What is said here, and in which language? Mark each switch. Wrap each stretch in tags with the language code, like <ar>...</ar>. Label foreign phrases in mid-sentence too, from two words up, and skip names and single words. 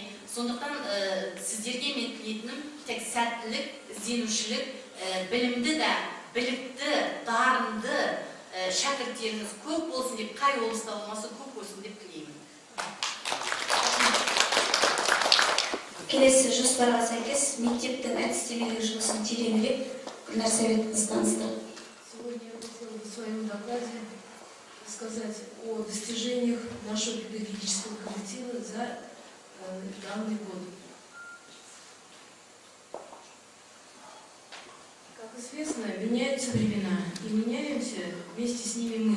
<kk>Сондықтан сіздерге мен тілейтінім тек сәттілік, ізденушілік, білімді да, білікті, дарынды шәкірттеріңіз көп болсын деп, қай облыста болмаса көп болсын деп тілеймін. Келесі жоспарға сәйкес мектептің әдістемелік жұмысын тереңірек Гүлнар Советқызы таныстырды.</kk> <ru>Сегодня я хотела в своем докладе рассказать о достижениях нашего педагогического коллектива за данный год. Как известно, меняются времена, и меняемся вместе с ними мы.</ru>